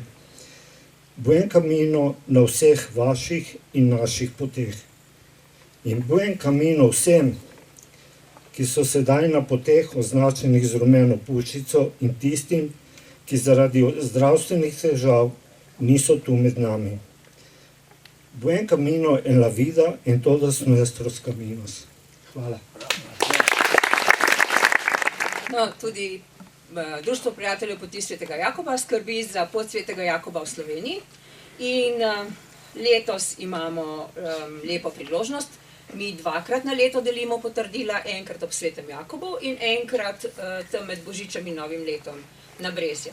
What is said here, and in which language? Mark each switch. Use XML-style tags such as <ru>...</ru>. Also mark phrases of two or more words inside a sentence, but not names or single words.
<es>Buen Camino</es> <sl>na vseh vaših in naših poteh. In</sl> <es>buen Camino</es> <sl>vsem, ki so sedaj na poteh označenih z rumeno puščico in tistim, ki zaradi zdravstvenih težav niso tu med nami.</sl> <es>Buen Camino en la vida en todos nuestros caminos.</es> <sl>Hvala. No, tudi Društvo prijateljev poti svetega Jakoba skrbi za pot svetega Jakoba v Sloveniji in letos imamo lepo priložnost. Mi 2-krat na leto delimo potrdila, enkrat ob svetem Jakobu in enkrat tam med Božičem in Novim letom na Brezjah.</sl>